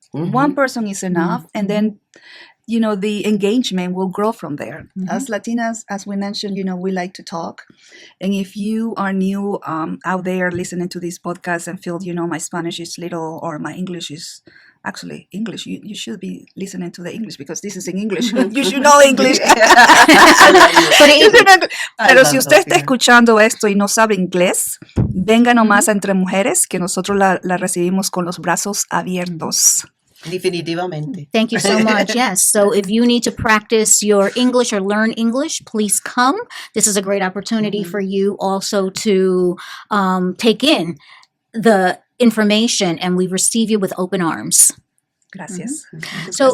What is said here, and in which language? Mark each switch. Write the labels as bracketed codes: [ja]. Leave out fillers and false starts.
[en] One person is enough. And then, the engagement will grow from there. As Latinas, as we mentioned, we like to talk. And if you are new out there listening to this podcast and feel, my Spanish is little or my English is actually English, you should be listening to the English because this is in English. You should know English. [es] Pero si usted está escuchando esto y no sabe inglés, venga nomás a Entre Mujeres, que nosotros la recibimos con los brazos abiertos. Definitivamente. [en] Thank you so much. Yes. So if you need to practice your English or learn English, please come. This is a great opportunity for you also to take in the information, and we receive you with open arms. [es] Gracias. [en] So